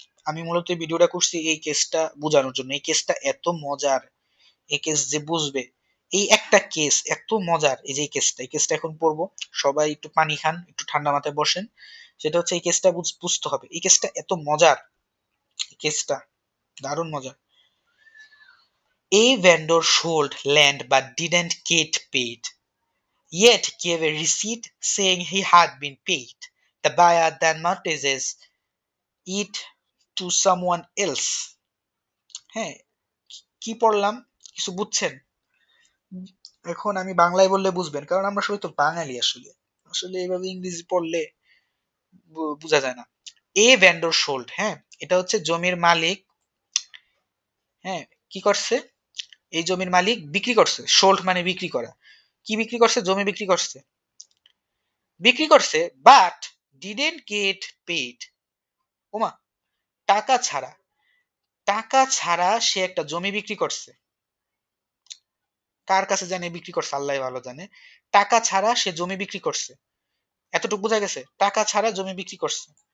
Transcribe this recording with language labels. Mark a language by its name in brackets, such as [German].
[Bangla] আমি মূলত এই ভিডিওটা করছি এই কেসটা বোঝানোর জন্য, এই কেসটা এত মজার, এই কেস যে বুঝবে, এই একটা কেস এত মজার, এই যে এই কেসটা এখন পড়বো, সবাই একটু পানি খান, একটু ঠান্ডা মাথায় বসেন। সেটা হচ্ছে এই কেসটা বুঝতে হবে, এই কেসটা এত মজার, এই কেসটা দারুণ মজার। [English] A vendor sold land but didn't get paid, yet gave a receipt saying he had been paid. The buyer then mortgages it to someone else. [Bangla] হ্যাঁ, কি পড়লাম? কিছু বুঝছেন? এখন আমি বাংলায় বললে বুঝবেন, কারণ আমরা সবাই তো বাঙালি আসলে, আসলে এইভাবে ইংরেজি পড়লে বোঝা যায় না। [English] a vendor sold, [Bangla] হ্যাঁ, এটা হচ্ছে জমির মালিক, হ্যাঁ, কি করছে, এই জমির মালিক বিক্রি করছে, সোল্ড মানে বিক্রি করা, কি বিক্রি করছে, জমি বিক্রি করছে, বিক্রি করছে, [English] but didn't get paid, [Bangla] ওমা, টাকা ছাড়া, টাকা ছাড়া সে একটা জমি বিক্রি করছে, কার কাছে জানে বিক্রি করছে, আল্লাহ ভালো জানে, টাকা ছাড়া সে জমি বিক্রি করছে, এতটুকু বোঝা গেছে, টাকা ছাড়া জমি বিক্রি করছে।